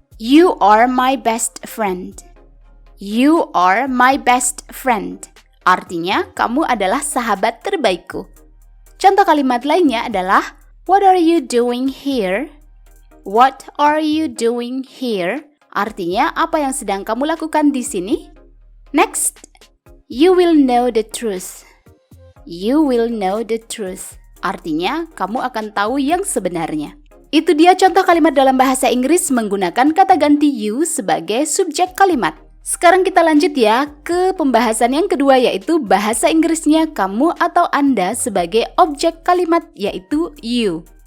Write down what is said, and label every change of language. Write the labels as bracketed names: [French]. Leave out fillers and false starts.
[English] You are my best friend. You are my best friend. [Indonesian] Artinya, kamu adalah sahabat terbaikku. Contoh kalimat lainnya adalah, [English] what are you doing here? What are you doing here? [Indonesian] Artinya, apa yang sedang kamu lakukan di sini? [English] Next, you will know the truth. You will know the truth. [Indonesian] Artinya, kamu akan tahu yang sebenarnya. Itu dia contoh kalimat dalam bahasa Inggris menggunakan kata ganti you sebagai subjek kalimat. Sekarang kita lanjut ya ke pembahasan yang kedua, yaitu bahasa Inggrisnya kamu atau Anda sebagai objek kalimat, yaitu you.